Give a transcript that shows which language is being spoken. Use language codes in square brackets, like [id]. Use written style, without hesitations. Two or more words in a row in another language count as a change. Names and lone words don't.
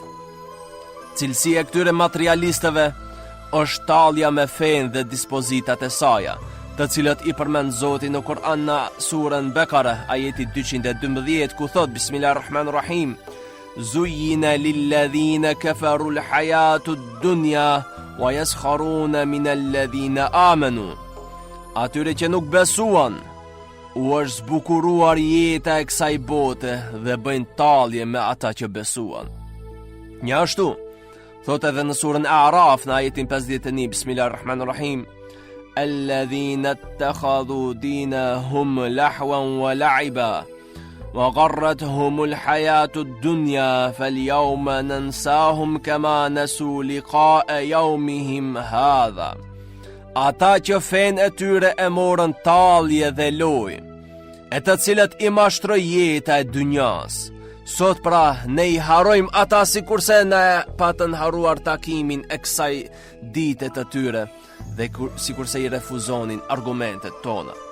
[sq] Cilësia e këtyre materialistëve është tallja me fen dhe dispozitat e saj, të cilët i përmend Zoti në Kur'an në surën Bekare, ajeti 212, ku thot Bismillahirrahmanirrahim: [ar] زين للذين كفروا الحياة الدنيا ويسخرون من الذين آمنوا. [sq] Atyre që nuk besuan, u është zbukuruar jeta e kësaj bote dhe bëjnë tallje me ata që besuan. Njashtu, thot edhe në surën A'raf në ajetin 51, Bismillahirrahmanirrahim: [ar] الذين اتخذوا دينهم لهوا ولعبا وغرتهم الحياة الدنيا فاليوم ننساهم كما نسوا لقاء يومهم هذا. [sq] Ata që fen e tyre e morën tallje dhe lojë, e të cilët i mashtroi jeta e dynjas. Sot pra ne i harrojmë ata sikurse ne patën harruar takimin e kësaj dite të tyre dhe sikurse i refuzonin argumentet tona.